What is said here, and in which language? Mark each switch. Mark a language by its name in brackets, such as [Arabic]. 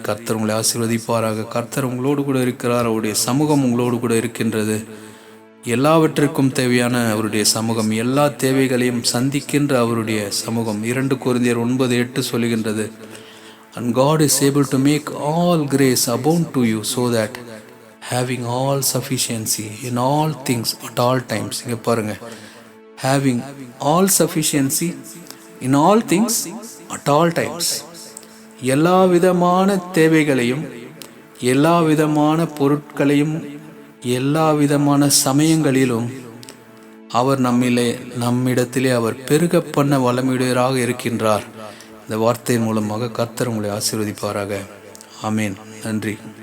[Tamil] கர்த்தர் உங்களை ஆசீர்வதிப்பாராக. கர்த்தர் உங்களோடு கூட இருக்கிறார். அவருடைய சமூகம் உங்களோடு கூட இருக்கின்றது. எல்லாவற்றிற்கும் தேவையான அவருடைய சமூகம், எல்லா தேவைகளையும் சந்திக்கின்ற அவருடைய சமூகம். 2 கொரிந்தியர் 9:8 சொல்லுகின்றது, [English] and God is able to make all grace abound to you, so that having all sufficiency in all things at all times. [Tamil] இங்க பாருங்க, [English] having all sufficiency in all things at all times. [Tamil] எல்லா விதமான தேவைகளையும், எல்லா விதமான பொருட்களையும், எல்லா விதமான சமயங்களிலும் அவர் நம்மிடத்திலே அவர் பெருக பண்ண வல்லமையுடையவராக இருக்கின்றார். இந்த வார்த்தையின் மூலமாக கர்த்தர் உங்களை ஆசீர்வதிப்பாராக. ஆமேன். நன்றி.